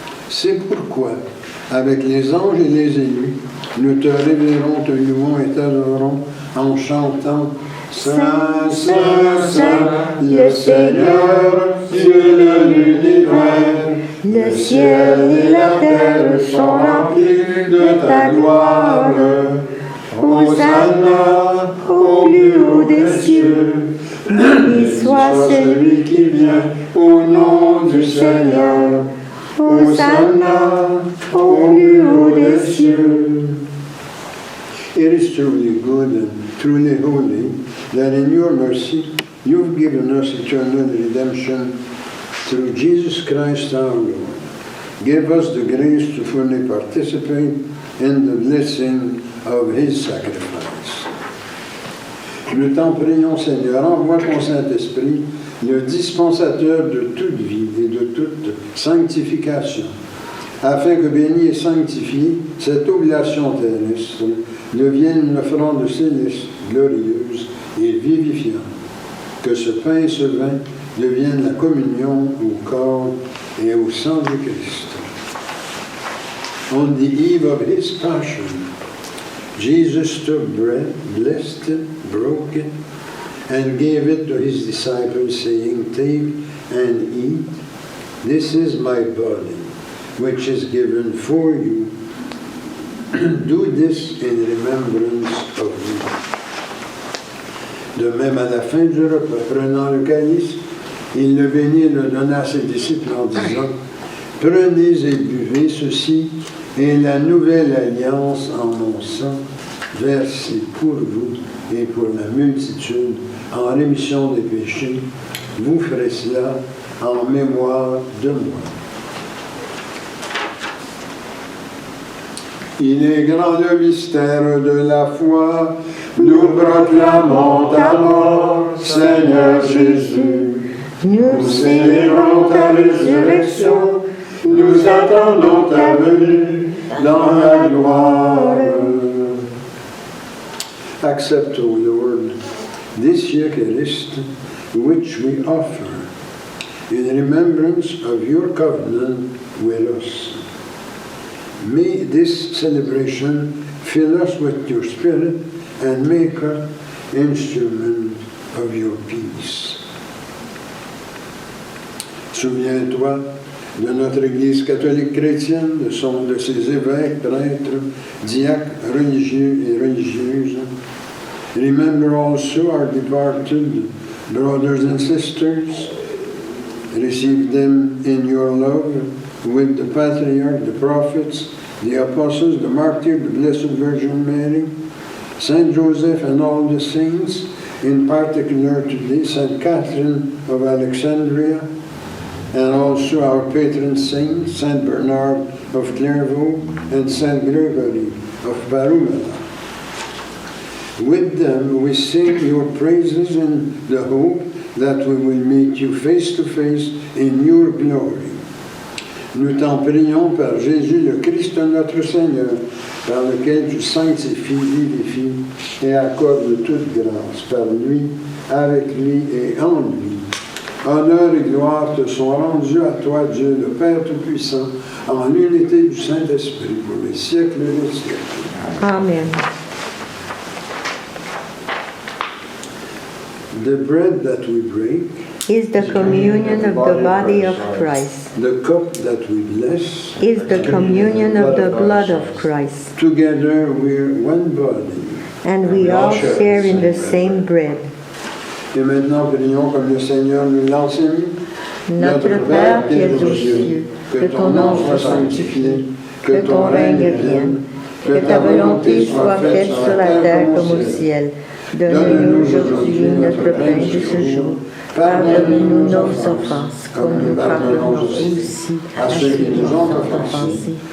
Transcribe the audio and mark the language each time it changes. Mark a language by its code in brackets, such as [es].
[fr] C'est pourquoi, avec les anges et les élus, nous te révérons, te louons et t'adorons en chantant « Saint, Saint, Saint, le Seigneur, Dieu de l'univers, le ciel et la terre sont remplis de ta gloire. Hosanna au plus haut des cieux. Béni soit celui qui vient au nom du Seigneur. Hosanna au plus haut des cieux. [en] It is truly good and truly holy that in your mercy you've given us eternal redemption through Jesus Christ our Lord. Give us the grace to fully participate in the blessing of His sacrifice. [fr] Nous t'en prions, Seigneur, envoie ton Saint-Esprit, le dispensateur de toute vie et de toute sanctification, afin que béni et sanctifié, cette oblation terrestre devienne une offrande céleste, glorieuse et vivifiante. Que ce pain et ce vin deviennent la communion au corps et au sang du Christ. [en] On the eve of His passion, Jesus took bread, blessed it, broke it, and gave it to His disciples, saying, "Take and eat. This is my body, which is given for you. Do this in remembrance of me." [fr] De même, à la fin du repas, prenant le calice, il le bénit et le donna à ses disciples en disant, « Prenez et buvez, ceci est la nouvelle alliance en mon sang, versé pour vous et pour la multitude en rémission des péchés. Vous ferez cela en mémoire de moi. » Il est grand le mystère de la foi, nous proclamons ta mort, Seigneur Jésus. Nous célébrons ta résurrection, nous attendons ta venue dans la gloire. [en] Accept, O Lord, this Eucharist which we offer in remembrance of your covenant with us. May this celebration fill us with your Spirit and make us instruments of your peace. [fr] Souviens-toi de notre Église catholique chrétienne, de ses évêques, prêtres, diacres, religieux et religieuses. [en] Remember also our departed brothers and sisters. Receive them in your love with the patriarch, the prophets, the apostles, the martyrs, the Blessed Virgin Mary, Saint Joseph and all the saints, in particular today Saint Catherine of Alexandria, and also our patron saints, Saint Bernard of Clairvaux and Saint Gregory of Parumala. With them we sing your praises in the hope that we will meet you face to face in your glory. [fr] Nous t'en prions par Jésus le Christ notre Seigneur, par lequel tu sanctifies, vivifies et accordes toute grâce par lui, avec lui et en lui. Honneur et gloire te sont rendus à toi, Dieu le Père Tout-Puissant, en l'unité du Saint-Esprit pour les siècles des siècles. Amen. [en] The bread that we break, Is the communion of the body of Christ. the cup that we bless, Is the communion of the blood of Christ. together we're one body. And we all share in the same bread. [fr] Et maintenant, prions comme le Seigneur nous l'enseigne. Notre Père qui es aux cieux, que ton nom soit sanctifié, que ton règne vienne, que ta volonté soit faite sur la terre comme au ciel. Donne-nous aujourd'hui notre pain de ce jour. Pardonne-nous nos offenses, comme nous pardonnons aussi à ceux qui nous ont offensés.